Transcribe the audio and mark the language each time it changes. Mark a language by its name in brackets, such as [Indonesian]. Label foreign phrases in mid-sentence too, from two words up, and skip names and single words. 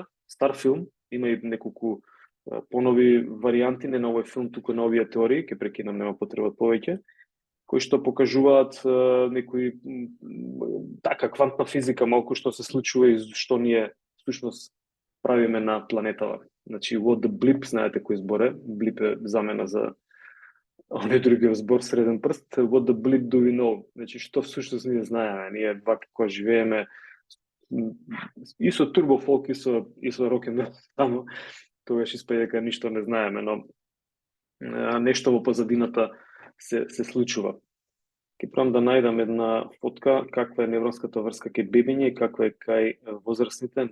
[Macedonian] Стар филм, има и неколку понови варијанти, не на овој филм, туку на овие теории, ке прекинам, нема потреба повеќе, кои што покажуваат некои така квантна физика малку што се случува и што ние всушност правиме на планетава. Значи, [English] what the blip, [Macedonian] знаете кој збор е? Blip е замена за оној другиот збор, среден прст. [English] What the blip do we know? [Macedonian] Значи, што всушност ние знаеме? Ние вака кога живееме и со турбофолк, и со рок-н-рол, само тогаш испаѓа дека ништо не знаеме, но нешто во позадината се случува. Ке пробам да најдам една фотка каква е невронската врска кај бебиња и каква е кај возрастните.